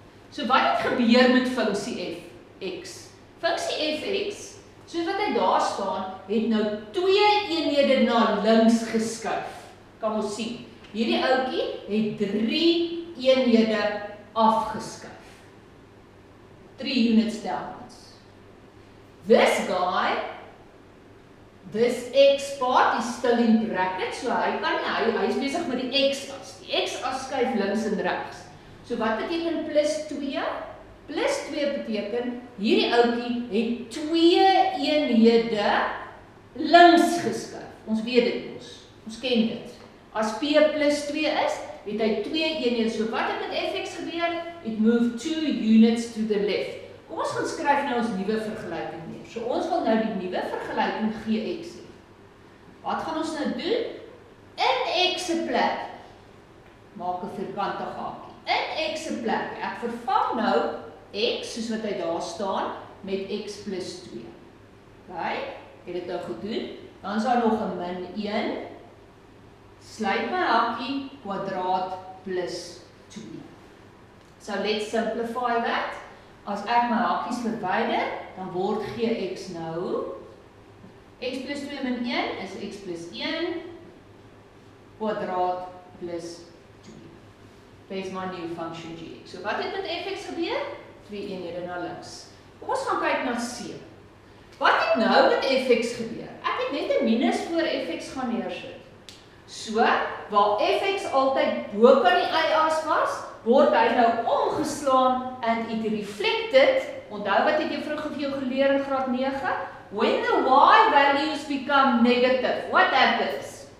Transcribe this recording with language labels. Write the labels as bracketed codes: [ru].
[af] So wat het gebeur met funksie fx? Funksie fx, soos wat hy daar staan, het nou 2 eenhede na links geskuif. Kan ons sien, hierdie ouetjie het 3 eenhede afgeskuif. [en] 3 units downwards. This guy, this x part is still in brackets, so [af] hy kan nie, hy is besig met die x-as. Die x-as skuif links en regs. So wat beteken plus 2? Plus 2 beteken, hierdie ouetjie het 2 eenhede links geskuif. Ons weet dit mos. Ons ken dit. As P plus 2 is, het hy 2 eenhede. So wat het met fx gebeur? [en] It moved 2 units to the left. [af] Kom ons gaan skryf nou ons nuwe vergelyking neer. So ons wil nou die nuwe vergelyking gx hê. Wat gaan ons nou doen? In x se plek, maak 'n vierkantige hakie. In x se plek, ek vervang nou x, soos wat hy daar staan, met x plus 2. Okay, het dit nou gedoen. Dan is daar nog 'n min 1. Sluit my hakie, kwadraat plus 2. [en] So let's simplify that. [af] As ek my hakies verwyder, dan word gx nou x plus 2 min 1 is x plus 1 kwadraat plus 2. [en] There's my new function gx. [af] So wat het met fx gebeur? 2 eenhede na links. Kom ons gaan kyk na c. Wat het nou met fx gebeur? Ek het net 'n minus voor fx gaan neersit. So, waar fx altyd bo kan die y-as was, word hy nou omgeslaan [en] and it reflected. [af] Onthou wat het juffrou vir jou geleer in graad 9? [en] When the y values become negative, what happens?